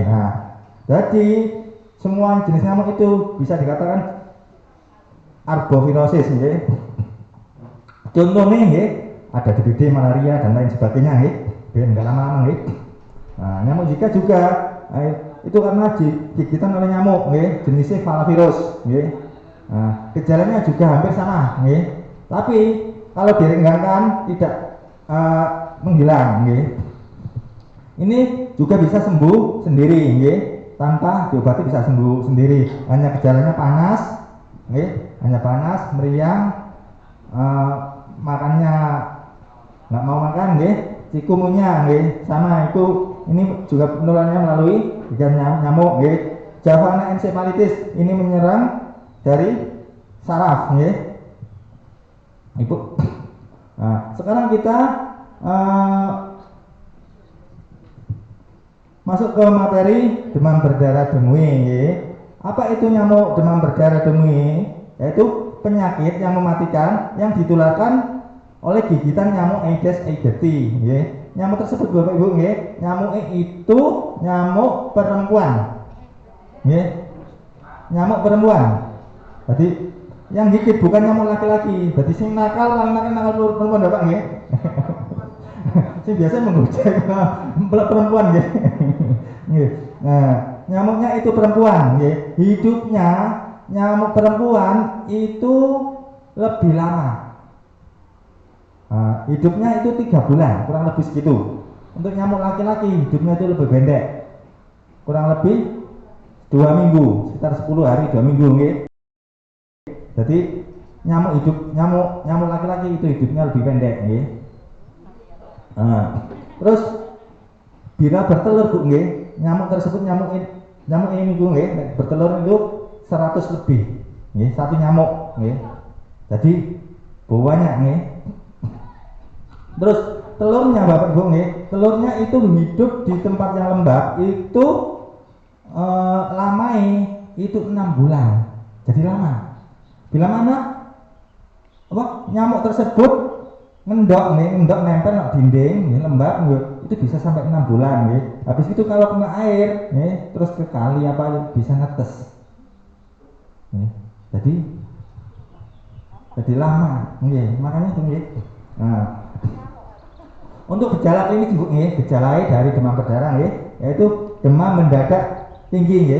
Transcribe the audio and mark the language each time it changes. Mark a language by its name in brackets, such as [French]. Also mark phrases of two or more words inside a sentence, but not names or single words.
[Indonesian] Jadi semua jenis nyamuk itu bisa dikatakan arbovirosis nggih. Contohnya nggih ada DBD, malaria dan lain sebagainya nggih. Biar enggak lama-lama nggih. Nah, nyamuk Zika juga itu karena gigitan oleh nyamuk nggih, jenisnya Falavirus nggih. Nah, gejalanya juga hampir sama nggih. Tapi kalau direnggangkan tidak menghilang nggih. Ini juga bisa sembuh sendiri nggih, tanpa diobati bisa sembuh sendiri. Hanya gejalanya panas nggih, hanya panas, meriang, makannya nggak mau makan nggih, cikungunya nggih sama itu. Ini juga penularannya melalui gigitan nyamuk nggih. Javana encephalitis ini menyerang dari saraf nggih. Ibu. Nah, sekarang kita masuk ke materi demam berdarah dengue nggih. Apa itu nyamuk demam berdarah dengue? Yaitu penyakit yang mematikan yang ditularkan oleh gigitan nyamuk Aedes aegypti nggih. Nyamuk tersebut Bapak Ibu nggih, nyamuk itu nyamuk perempuan. Nggih. Nyamuk perempuan. Jadi yang gigit bukan nyamuk laki-laki. Berarti sing nakal perempuan Bapak nggih. Sing biasa menggojek perempuan nggih. Nggih. Nah, nyamuknya itu perempuan nggih. Hidupnya nyamuk perempuan itu lebih lama. Hidupnya itu 3 bulan, kurang lebih segitu. Untuk nyamuk laki-laki hidupnya itu lebih pendek, kurang lebih 2 minggu, sekitar 10 hari 2 minggu nggih. Jadi nyamuk laki-laki itu hidupnya lebih pendek nggih. Terus bila bertelur Bu nggih, nyamuk tersebut nyamuk ini Bu nggih, bertelur itu 100 lebih nggih, satu nyamuk nggih. Jadi banyak nggih. Terus telurnya Bapak Ibu nggih, telurnya itu hidup di tempat yang lembab itu lamai itu 6 bulan. Jadi lama. Bila mana nyamuk tersebut [Javanese] ngendok nempel [Indonesian] di dinding nggih, lembab nggih, itu bisa sampai 6 bulan nggih. Habis itu kalau kena air nggih, terus ke kali apa bisa netes. Nggih. Jadi lama nggih, makanya itu nggih. Nah, untuk gejala klinis Bu nggih, gejala dari demam berdarah nggih, yaitu demam mendadak tinggi nggih.